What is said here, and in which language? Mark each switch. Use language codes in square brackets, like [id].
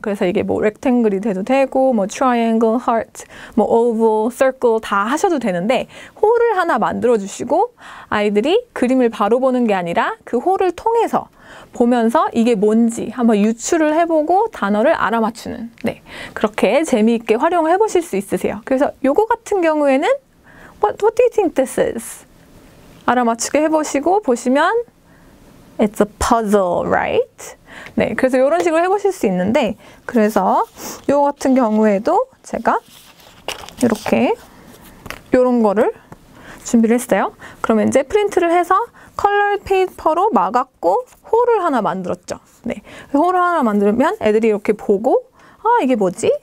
[ko] 그래서 이게 뭐 렉탱글이 돼도 되고 뭐 트라이앵글, 하트, 뭐 오벌, 서클 다 하셔도 되는데 홀을 하나 만들어 주시고 아이들이 그림을 바로 보는 게 아니라 그 홀을 통해서 보면서 이게 뭔지 한번 유추를 해보고 단어를 알아맞추는 네, 그렇게 재미있게 활용을 해보실 수 있으세요. 그래서 요거 같은 경우에는 [en] What do you think this is? [ko] 알아맞추게 해보시고 보시면 [en] It's a puzzle, right? [ko] 네, 그래서 이런 식으로 해보실 수 있는데 그래서 요 같은 경우에도 제가 이렇게 요런 거를 준비를 했어요. 그러면 이제 프린트를 해서 컬러 페이퍼로 막았고 홀을 하나 만들었죠. 네, 홀을 하나 만들면 애들이 이렇게 보고 이게 뭐지?